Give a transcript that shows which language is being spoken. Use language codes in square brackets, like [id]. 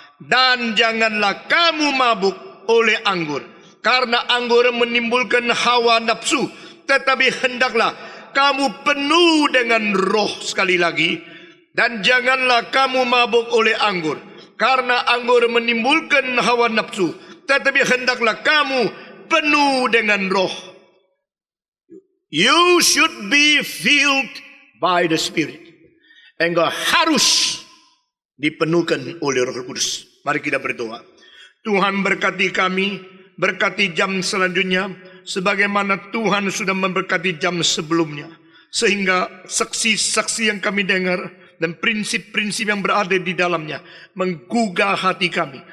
[id] Dan janganlah kamu mabuk oleh anggur, karena anggur menimbulkan hawa nafsu. Tetapi hendaklah kamu penuh dengan roh. Sekali lagi. Dan janganlah kamu mabuk oleh anggur, karena anggur menimbulkan hawa nafsu. Tetapi hendaklah kamu penuh dengan roh. [en] You should be filled by the Spirit. [id] Engkau harus dipenuhkan oleh Roh Kudus. Mari kita berdoa. Tuhan berkati kami, berkati jam selanjutnya, sebagaimana Tuhan sudah memberkati jam sebelumnya. Sehingga saksi-saksi yang kami dengar dan prinsip-prinsip yang berada di dalamnya menggugah hati kami.